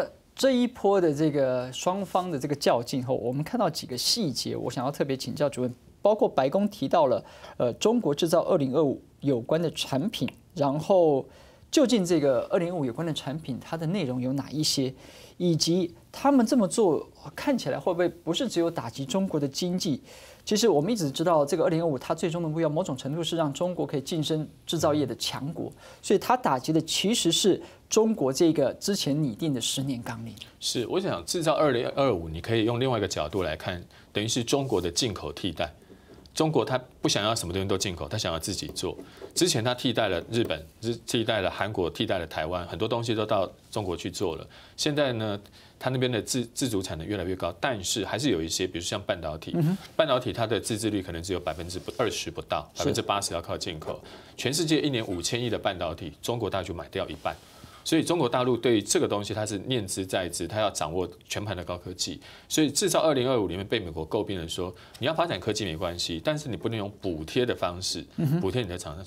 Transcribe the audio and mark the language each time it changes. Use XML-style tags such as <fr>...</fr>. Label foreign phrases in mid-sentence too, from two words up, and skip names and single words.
<zh>這一波的這個雙方的這個較勁後，我們看到幾個細節，我想要特別請教主任，包括白宮提到了中國製造2025有關的產品，然後究竟這個2025有關的產品它的內容有哪一些，以及他們這麼做看起來會不會不是只有打擊中國的經濟？其實我們一直知道，這個2025它最終的目標，某種程度是讓中國可以晉升製造業的強國，所以它打擊的其實是中國這個之前擬定的10年綱領。是，我想製造2025，你可以用另外一個角度來看，等於是中國的進口替代。中國它不想要什麼東西都進口，它想要自己做。之前它替代了日本，替代了韓國，替代了台灣，很多東西都到中國去做了。現在呢，它那邊的自主產能越來越高，但是還是有一些，比如像半導體，半導體它的自制率可能只有20%不到，80% 要靠進口。全世界1年5000億的半導體，中國大概就買掉1半。所以中國大陸對於這個東西，它是念茲在茲，它要掌握全盤的高科技。所以製造2025裡面被美國詬病的說，你要發展科技沒關係，但是你不能用補貼的方式補貼你的廠商。</zh>